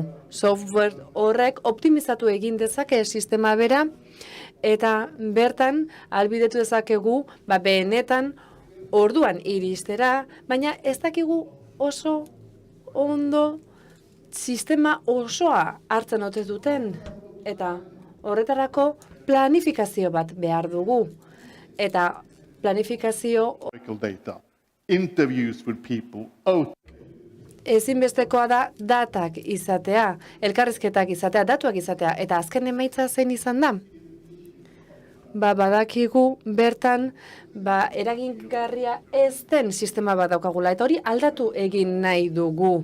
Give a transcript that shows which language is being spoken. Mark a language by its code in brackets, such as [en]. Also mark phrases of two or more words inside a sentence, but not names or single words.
[eu] Software horrek optimizatu egin dezake sistema bera, eta bertan albidetu dezakegu, benetan orduan iristera, baina ez dakigu oso ondo sistema osoa hartzen ote duten. Eta horretarako planifikazio bat behar dugu. Eta planifikazio [en] Data, interviews with people, [eu] ezinbestekoa da datak izatea, elkarrizketak izatea, datuak izatea, eta azken emaitza zein izan da? Badakigu bertan eragingarria ez den sistema bat daukagula, eta hori aldatu egin nahi dugu.